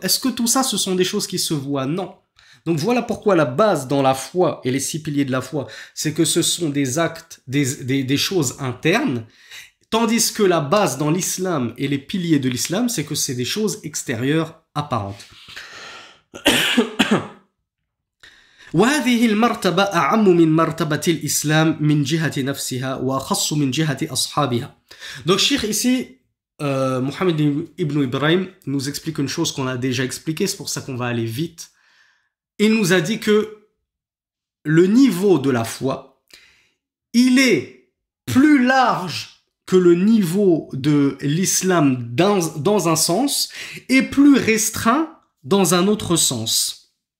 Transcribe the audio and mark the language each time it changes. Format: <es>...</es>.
<fr>Est-ce que tout ça, ce sont des choses qui se voient? Non. Donc voilà pourquoi la base dans la foi et les 6 piliers de la foi, c'est que ce sont des actes, des choses internes. Tandis que la base dans l'islam et les piliers de l'islam, c'est que c'est des choses extérieures apparentes.</fr> <ar>وهذه المرتبة أعم من مرتبة الإسلام من جهة نفسها وأخص من جهة أصحابها.</ar> <fr>Donc Cheikh ici, Mohammed ibn Ibrahim nous explique une chose qu'on a déjà expliquée, c'est pour ça qu'on va aller vite. Il nous a dit que le niveau de la foi, il est plus large que le niveau de l'islam dans un sens et plus restreint dans un autre sens.</fr>